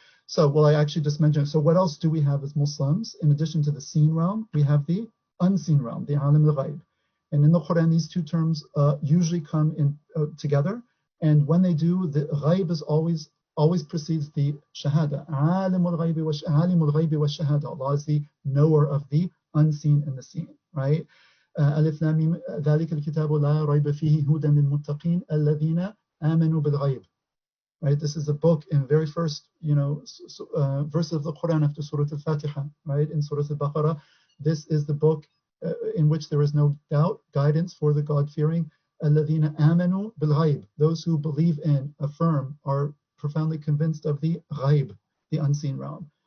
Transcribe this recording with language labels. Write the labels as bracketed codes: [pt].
[en] So, well, I actually just mentioned, so what else do we have as Muslims? In addition to the seen realm, we have the unseen realm, the alam al-ghayb. And in the Quran, these two terms usually come in together. And when they do, the ghayb is always precedes the shahada. [ar] Alimul ghaybi wa shahada. [en] Allah is the knower of the unseen and the seen, right? [ar] Alif Lam Mim, ذَلِكَ الْكِتَابُ لَا رَيْبَ فِيهِ هُدًى لِلْمُتَّقِينَ الَّذِينَ آمَنُوا بِالْغَيْبِ. [en] Right, this is the book in the very first, verse of the Quran after Surah Al-Fatiha, right? In Surah Al-Baqarah, this is the book in which there is no doubt, guidance for the God-fearing. [ar] الَّذِينَ آمَنُوا بِالْغَيْبِ. [en] Those who believe in, affirm, are profoundly convinced of the ghayb, the unseen realm.